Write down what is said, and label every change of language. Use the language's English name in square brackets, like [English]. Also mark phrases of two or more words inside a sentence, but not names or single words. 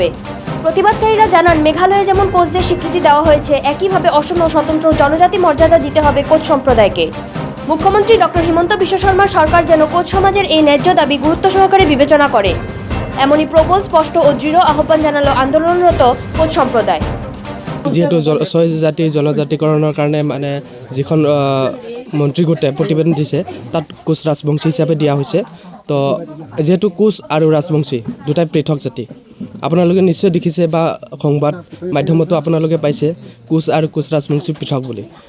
[Bangla] প্রতিবাদকারীরা জানান, মেঘালয়ে যেমন কোচদের স্বীকৃতি দেওয়া হয়েছে, একইভাবে অসম স্বতন্ত্র জনজাতি মর্যাদা দিতে হবে কোচ সম্প্রদায়কে। মুখ্যমন্ত্রী ডক্টর হিমন্ত বিশ্ব শর্মার সরকার যেন কোচ সমাজের এই ন্যায্য দাবি গুরুত্ব সহকারে বিবেচনা করে, এমনই প্রবল, স্পষ্ট ও দৃঢ় আহ্বান জানালো আন্দোলনরত কোচ সম্প্রদায়। [Assamese] যেহেতু ছয় জাতি জনজাতিকৰণৰ কাৰণে মানে যিখন মন্ত্ৰী গোটে প্ৰতিবেদন দিছে তাত কোচ ৰাজবংশী হিচাপে দিয়া হৈছে। তো যেহেতু কোচ আৰু ৰাজবংশী দুটাই পৃথক জাতি, আপোনালোকে নিশ্চয় দেখিছে বা সংবাদ মাধ্যমতো আপোনালোকে পাইছে কোচ আৰু কোচ ৰাজবংশী পৃথক বুলি।